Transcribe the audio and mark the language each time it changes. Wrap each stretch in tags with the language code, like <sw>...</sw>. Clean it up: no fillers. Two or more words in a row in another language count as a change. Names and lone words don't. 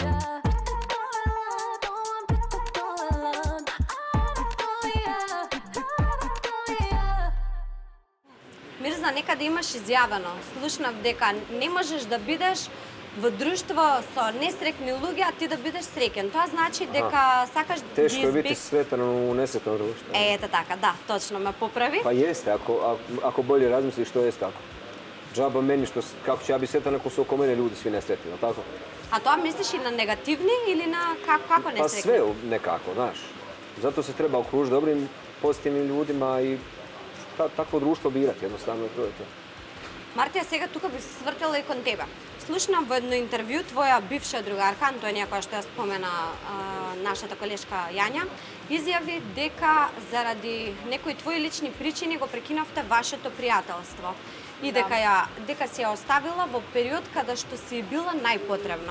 <mk>Би те довела, дома би те довела. Анатомија, анатомија. Мирза, некаде имаш изјавено, слушнав дека не можеш да бидеш во друштво со несрекни луѓе, а ти да бидеш среќен. Тоа значи дека сакаш да</mk> <bs>Teško je biti</bs> <mk>избег...</mk> <bs>sretan u nesretnom društvu.</bs> <mk>Ете така, да, точно ме поправи.</mk> <bs>Pa jeste, ako bolje razmisliš, to jest tako. Džaba meni što, kako ću ja biti sretan ako su oko mene ljudi svi nesretni, jel tako?</bs> <mk>А тоа мислиш и на негативни или на како</mk> <bs>Pa</bs> <mk>несрекни?</mk> <bs>sve nekako, znaš. Zato se treba okružiti dobrim, pozitivnim ljudima i takvo društvo birati, jednostavno to je to.</bs> <mk>Мартија, сега тука би се свртела и кон тебе. Слушнам во едно интервју твоја бивша другарка Антонија, која што ја спомена нашата колешка Јања, изјави дека заради некои твои лични причини го прекинавте вашето пријателство и дека си ја оставила во период када што си била најпотребна.</mk>